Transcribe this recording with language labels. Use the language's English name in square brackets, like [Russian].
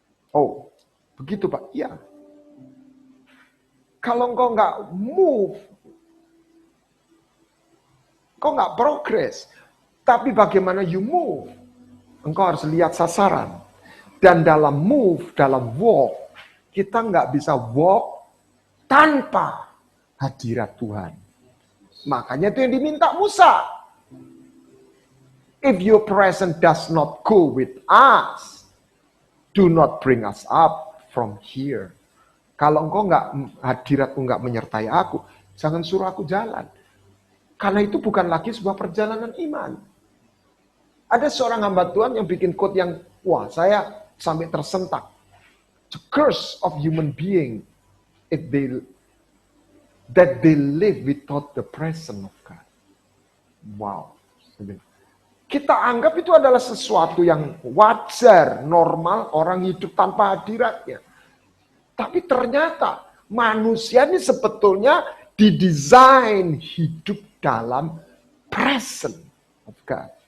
[Indonesian] Oh, begitu Pak? Iya. Kalau engkau nggak move, engkau nggak progress. Tapi bagaimana you move? Engkau harus lihat sasaran. Dan dalam move, dalam walk, kita nggak bisa walk tanpa hadirat Tuhan. Makanya itu yang diminta Musa. [English] If your presence does not go with us, do not bring us up from here. [Indonesian] Kalau engkau hadiratmu nggak menyertai aku, jangan suruh aku jalan. Karena itu bukan lagi sebuah perjalanan iman. Ada seorang hamba Tuhan yang bikin quote yang, wah saya sampai tersentak. [English] The curse of human being that they live without the presence of God. Wow. [Indonesian] Kita anggap itu adalah sesuatu yang wajar, normal, orang hidup tanpa hadiratnya. Tapi ternyata manusia ini sebetulnya didesain hidup dalam [English] presence of God.